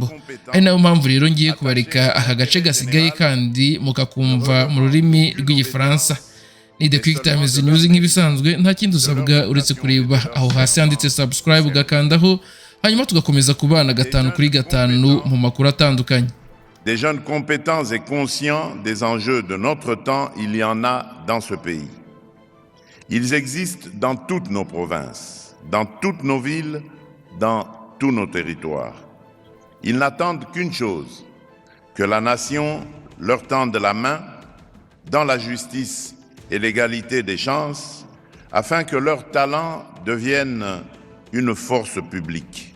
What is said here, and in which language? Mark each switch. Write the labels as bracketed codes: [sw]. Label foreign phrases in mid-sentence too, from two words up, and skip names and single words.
[rw] Ari nayo mpamvu rero ngiye kubareka aka gace gasigaye kandi mukakumva mu rurimi rw'igifaransa. Ni The Quick Times News nk'ibisanzwe, nta kindi usabwa uretse kureba aho hasi handitse subscribe ugakandaho, hanyuma tugakomeza kubana gatanu kuri gatanu mu makuru atandukanye. [fr] Des jeunes compétents et conscients des enjeux de notre temps, il y en a dans ce pays. Ils existent dans toutes nos provinces, dans toutes nos villes, dans tous nos territoires. Ils n'attendent qu'une chose, que la nation leur tende la main dans la justice et l'égalité des chances, afin que leurs talents deviennent une force publique.